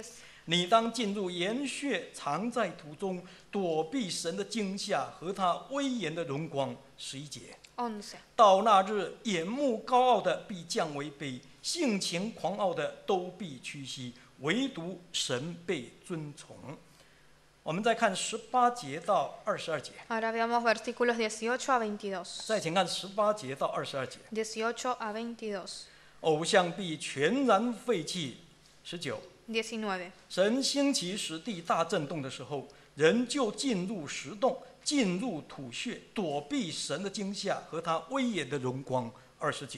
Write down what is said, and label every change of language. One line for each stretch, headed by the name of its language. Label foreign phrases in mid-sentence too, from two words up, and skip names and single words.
Chinese: 你当进入岩穴，藏在土中，躲避神的惊吓和他威严的荣光。11节， 11. 到那日，眼目高傲的必降为卑，性情狂傲的都必屈膝，唯独神被尊崇。我们再看18节到22节，
Spanish: Ahora veamos versículos 18 a 22.
Chinese: 再请看18节到22节，
Spanish: 18 a 22.
Chinese: 偶像必全然废弃。19， 19. 神兴起使地大震动的时候，人就进入石洞，进入土穴，躲避神的惊吓和他威严的荣光。20节，